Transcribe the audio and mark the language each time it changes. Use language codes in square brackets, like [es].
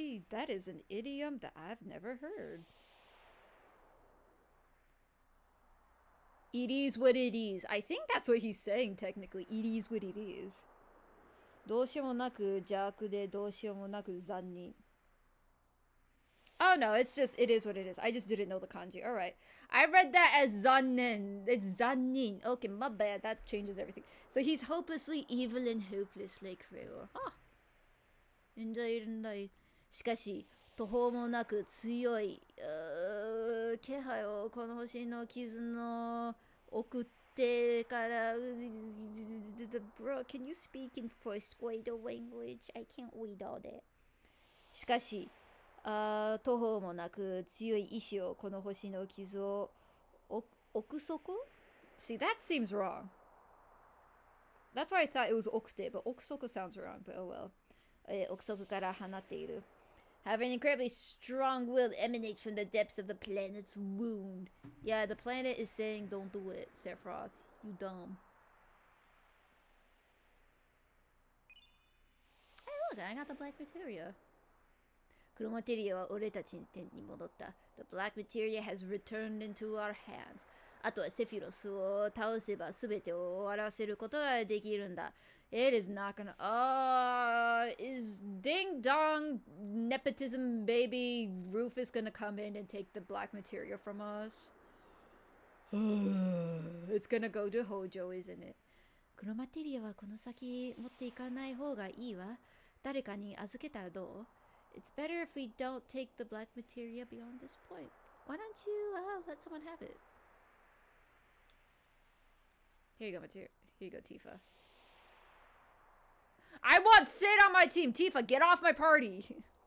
[en] That is an idiom that I've never heard. It is what it is. I think that's what he's saying, technically. It is what it is. [ja] どうしようもなく邪悪でどうしようもなく残忍. [en] Oh no, it's just, it is what it is. I just didn't know the kanji. Alright. I read that as zannin. It's zannin. Okay, my bad. That changes everything. So he's hopelessly evil and hopelessly cruel. [ja] Huh. んだいるんだい。しかし、途方もなく強い、気配をこの星の傷の送ってから、 [en] Bro, can you speak in first grade language? I can't read all that. [ja] しかし、途方もなく強い意志をこの星の傷を奥底 [en] See, that seems wrong. That's why I thought it was okute, but okusoko sounds wrong, but oh well. [ja] 奥底から放っている. [en] Have an incredibly strong will that emanates from the depths of the planet's wound. Yeah, the planet is saying don't do it, Sephiroth. You dumb. Hey, look, I got the black materia. [ja] 黒マテリアは俺たちの手に戻った。 [en] The black materia has returned into our hands. [ja] あとはセフィロスを倒せば全てを終わらせることができるんだ。 [en] It is not gonna... is Ding Dong Nepotism Baby Rufus gonna come in and take the black materia from us? It's gonna go to Hojo, isn't it? [ja] 黒マテリアはこの先持っていかない方がいいわ。誰かに預けたらどう？ [en] It's better if we don't take the black materia beyond this point. Why don't you let someone have it? Here you go, materia. Here you go, Tifa. I want Sid on my team! Tifa, get off my party!